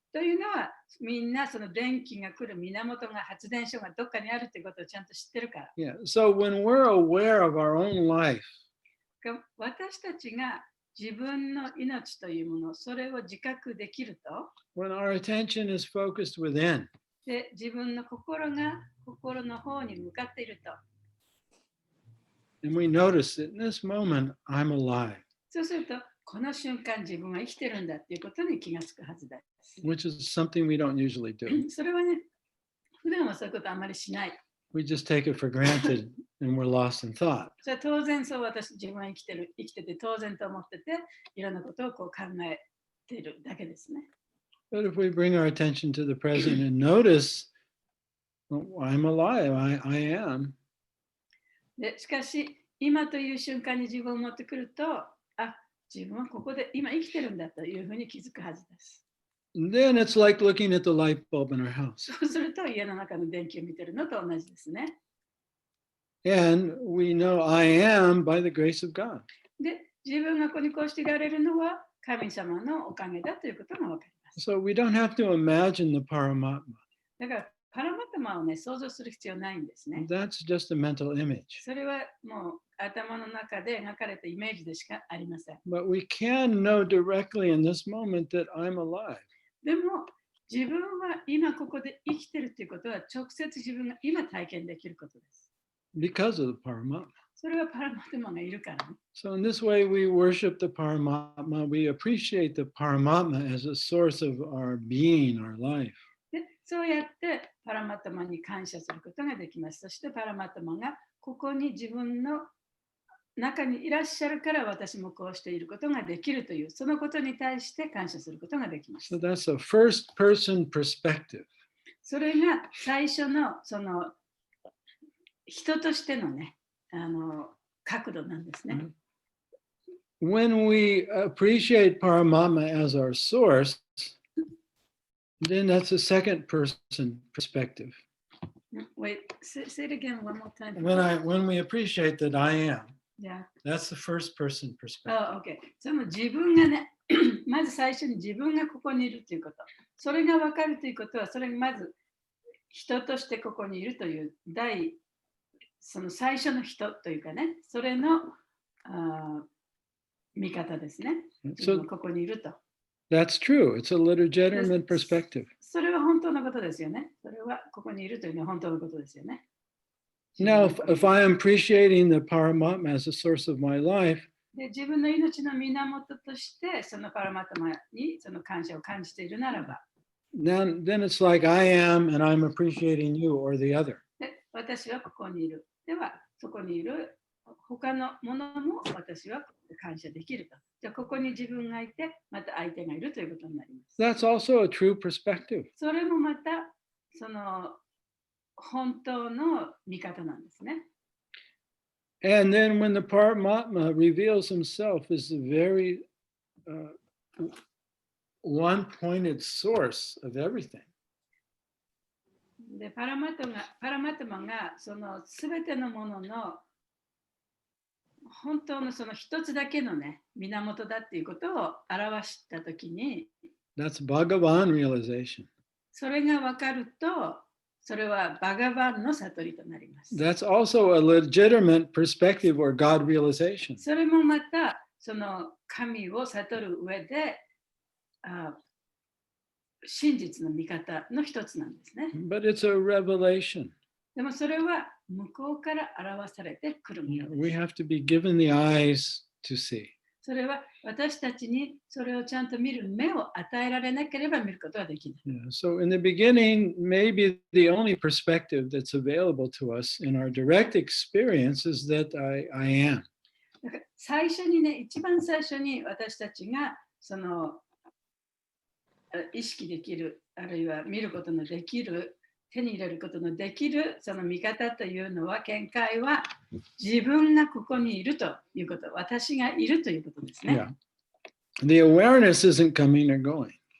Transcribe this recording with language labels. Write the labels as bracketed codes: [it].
[ja] というのは、みんなその電気が来る源が発電所がどっかにあるってことをちゃんと知ってるから。 [en] Yeah. So when we're aware of our own life, [ja] 私たちが自分の命というもの、それを自覚できると、 [en] when our attention is focused within, [ja] で自分の心が心の方に向かっていると、 [en] and we notice that in this moment, I'm alive. [ja] そうすると、この瞬間自分は生きてるんだっていうことに気がつくはずです。 [en] which is something we don't usually do. [ja] それはね、普段はそういうことあまりしない。 [en] We just take it for granted and we're lost in thought. [ja] それは当然そう自分は生きてて当然と思ってて、いろんなことをこう考えているだけですね。 [en] But if we bring our attention to the present and notice, oh, I'm alive, I am. [ja] でしかし、今という瞬間に自分を持ってくると、自分はここで今生きてるんだというふうに気づくはずです。 [en] Then it's like looking at the light bulb in our house. [ja] そうすると家の中の電気を見てるのと同じですね。 [en] And we know I am by the grace of God. [ja] で、自分がここにこうしていられるのは神様のおかげだということがわかります。 [en] So we don't have to imagine the Paramatma. [ja] だからパラマタマをね、想像する必要ないんですね。 [en] That's just a mental image. [ja] それはもう頭の中で描かれたイメージでしかありません。 [en] But we can know directly in this moment that I'm alive. [ja] でも自分は今ここで生きてるということは直接自分が今体験できることです。 [en] Because of the Paramatma. [ja] それはパラマタマがいるからね。 [en] So in this way we worship the Paramatma. We appreciate the Paramatma as a source of our being, our life. [ja] でそうやってパラマタマに感謝することができます。そしてパラマタマがここに自分の中にいらっしゃるから私もこうしていることができるというそのことに対して感謝することができます。 [en] So that's a first person perspective. [ja] それが最初のその人としてのね、角度なんですね。 [en] When we appreciate Paramatma as our source, then that's a second person perspective. Wait, say it again one more time. When we appreciate that I am, Yeah. that's the first person perspective. Oh, okay. [ja] その自分がね、まず最初に自分がここにいるということ。それが分かるということは、それがまず人としてここにいるというその最初の人というかね、それの見方ですね。ここにいると。 [en] That's true. It's a legitimate perspective. [ja] それは本当のことですよね。それはここにいるというのは本当のことですよね。 [en] Now, if I am appreciating the Paramatma as a source of my life, [ja] で自分の命の源としてそのパラマタマにその感謝を感じているならば、 [en] then it's like I am and I'm appreciating you or the other. [ja] で私はここにいる。では、そこにいる他のものも私は感謝できると。じゃあ、ここに自分がいて、また相手がいるということになります。 [en] That's also a true perspective. [ja] それもまた、その本当の見方なんですね。 [en] And then when the Paramatma reveals himself as the very one-pointed source of everything. [ja] でパラマタマがそのすべてのものの本当のその一つだけのね、源だっていうことを表したときに、 [en] That's Bhagavan realization. [ja] それが分かると、それはバガバンの悟りとなります。 [en] That's also a legitimate perspective or God realization. [ja] それもまた、その神を悟る上で、真実の見方の一つなんですね。 [en] But it's a revelation. [ja] でもそれは向こうから表されてくるものです。 [en] We have to be given the eyes to see. [ja] それは私たちにそれをちゃんと見る目を与えられなければ見ることはできない。 [en] So in the beginning, maybe the only perspective that's available to us in our direct experience is that I am. [ja] だから最初にね、一番最初に私たちがその意識できる、あるいは見ることのできる、手に入れることのできるその見方というのは、見解は自分がここにいるということ、私がいるということですね。 [en] Yeah. The awareness isn't coming or going.